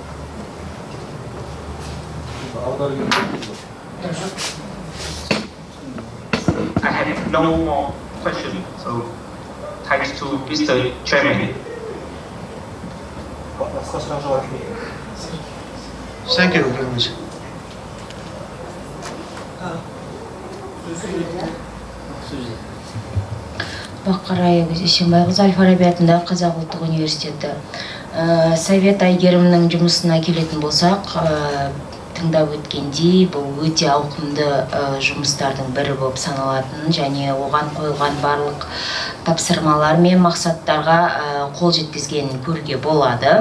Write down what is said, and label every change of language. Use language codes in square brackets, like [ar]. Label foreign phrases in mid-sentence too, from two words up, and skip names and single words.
[en] I have no more questions, so thanks to Mr. Chairman. Thank you very much. [kk] Бақарай Есенбайқызы Әл-Фараби атындағы Қазақ ұлттық университеті. Совет Әйгерімнің жұмысына келетін болсақ, тыңдап өткендей, бұл өте ауқымды жұмыстардың бірі болып саналатын және оған қойылған барлық тапсырмалар мен мақсаттарға қол жеткізгенін көруге болады.